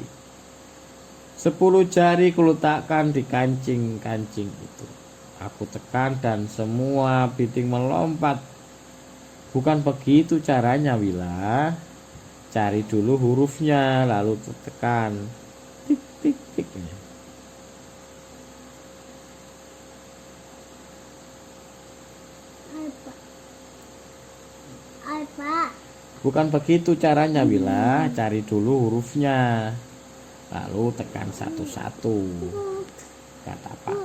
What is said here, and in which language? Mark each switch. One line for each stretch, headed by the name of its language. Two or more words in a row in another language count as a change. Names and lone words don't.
Indonesian: 10 jari kuletakkan di kancing-kancing itu. Aku tekan dan semua biting melompat. Bukan begitu caranya Wila. Cari dulu hurufnya lalu tekan tik tik tiknya. Bukan begitu caranya Wila. Cari dulu hurufnya lalu tekan satu-satu, kata Pak.